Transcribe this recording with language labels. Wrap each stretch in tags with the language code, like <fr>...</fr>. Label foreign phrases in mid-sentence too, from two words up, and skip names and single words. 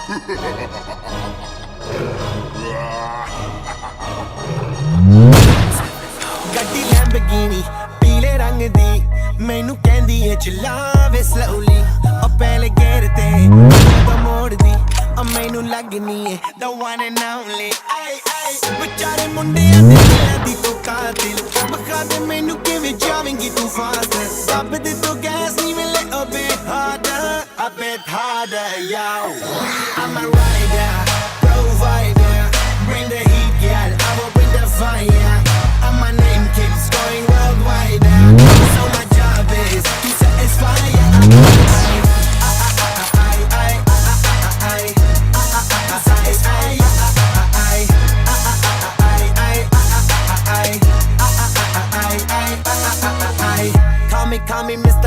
<pa>ਗੱਡੀ ਲੈਂਬਰਗਿਨੀ ਪੀਲੇ ਰੰਗ ਦੀ ਮੈਨੂੰ ਕਹਿੰਦੀ ਏ ਚਲਾਵੇ ਸਲੋਲੀ ਉਹ ਪਹਿਲੇ ਗੇਰ ਤੇ ਮੋੜਦੀ ਉਹ ਮੈਨੂੰ ਲੱਗਨੀ ਏ</pa> <en>the one and only</en> <pa>ਵਿਚਾਰੇ ਮੁੰਡਿਆਂ ਦੇ ਦਿਲਾਂ ਦੀ ਤੂੰ ਕਾਤਿਲ ਮਖਾ ਦੇ ਮੈਨੂੰ ਕਿਵੇਂ ਜਾਵੇਂਗੀ ਤੂੰ ਫਾਸਟ ਦੱਬ ਦੇ ਤੂੰ ਗੈਸ ਨਹੀਂ</pa> <en>ਮਿਲੇ a bit harder yo I'm a rider provider bring the heat girl I will bring the fire and my name keeps going worldwide so my job is to satisfy Call me Mr.</en>